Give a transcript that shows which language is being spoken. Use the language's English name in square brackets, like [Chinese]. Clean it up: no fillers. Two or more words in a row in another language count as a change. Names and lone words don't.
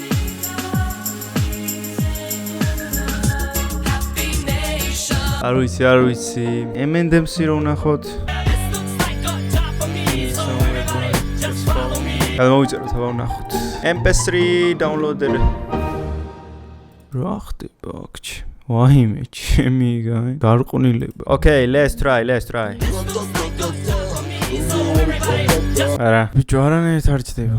[Georgian] არ ვიცი. M&M's-ი რო ვნახოთ. გადმოვიწეროთ, აბა ვნახოთ. [English] MP3 downloader. [Georgian] რა ხდება აქ? ვაიმე, ჩემი გაი. გარყვნილება. [English] Okay, let's try. [Georgian] არა, ბიჭო, არანაირად არ ჩდება.